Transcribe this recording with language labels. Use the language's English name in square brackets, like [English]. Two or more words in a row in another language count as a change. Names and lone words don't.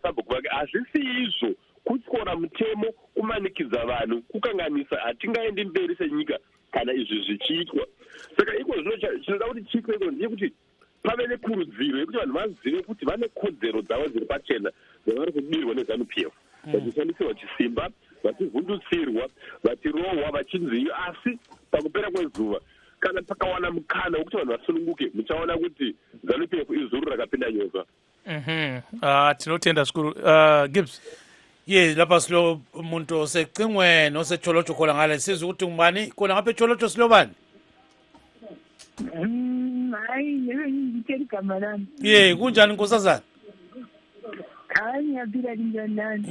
[Shona] sabhuku vake hazvisi izvo kutyora mutemo kumanikidza vanhu kukanganisa hatingaendi mberi senyika kana izvi zvichiitwa saka iko zvino chinoda kuti chiitwe iko ndeyekuti pave nekurudziro yekuti vanhu vazive kuti vane kodzero dzavo dziri pachena dzavari kudirwa neZANU-PF vachishandisirwa chisimba vachivhundutsirwa vachirohwa vachinziyo asi pakupera kwezuva kana pakawana mukana wekuti vanhu vasununguke muchaona kuti ZANU-PF izuru rakapinda nyoka. Tinotenda zvikuru. Gibbs. [North Ndebele] Ye lapha silo umuntu osecingweni osecholotsho khona ngale sizwe ukuthi ngubani khona ngapha echolotsho silo bani? Hayi ngikeli gama lami. Ye kunjani nkosazana? Hayi ngiyaphila njani?